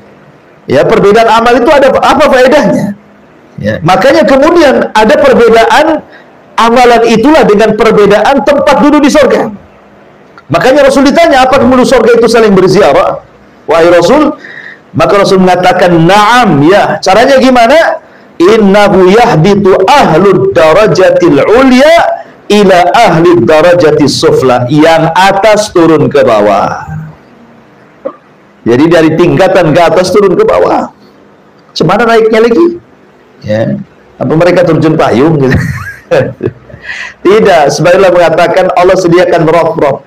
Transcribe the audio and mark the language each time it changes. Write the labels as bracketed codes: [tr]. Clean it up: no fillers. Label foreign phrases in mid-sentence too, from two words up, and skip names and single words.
[id] Ya, perbedaan amal itu ada apa faedahnya? Ya, makanya kemudian ada perbedaan amalan itulah dengan perbedaan tempat duduk di surga. Makanya Rasul ditanya, apakah penduduk surga itu saling berziarah? Wahai Rasul, maka Rasul mengatakan, na'am, ya. Caranya gimana? [ar] إنه يهبط أهل الدرجة العليا إلى أهل الدرجة السفلى. [id] Yang atas turun ke bawah. Jadi dari tingkatan ke atas turun ke bawah. Cemana naiknya lagi? Ya. Apa mereka terjun payung gitu? Tidak, sebagaimana mengatakan Allah sediakan roh-roh.